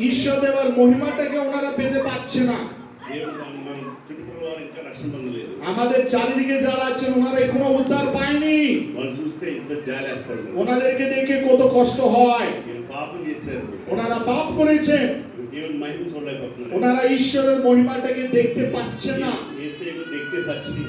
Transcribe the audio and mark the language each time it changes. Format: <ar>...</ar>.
<bn>ঈশ্বর দেওয়ার মহিমাটাকে ওনারা পেতে পারছে না।</bn> <te>దేవుడు మనం చుట్టుపక్కల వారు ఇంకా రక్షణ పొందలేదు</te> <bn>আমাদের চারিদিকে যারা আছেন ওনারা এখনো উদ্ধার পায়নি।</bn> <te>వాళ్ళు చూస్తే ఇంత జాలేస్తారు</te> <bn>ওনাদেরকে দেখে কত কষ্ট হয়।</bn> <te>వీళ్ళు పాపం చేశారు</te> <bn>ওনারা পাপ করেছেন,</bn> <te>దేవుని మహిమ చూడలేకపోతున్నారు</te> <bn>ওনারা ঈশ্বরের মহিমাটাকে দেখতে পাচ্ছে না, యేసయ్యను দেখতে পাচ্ছি</bn>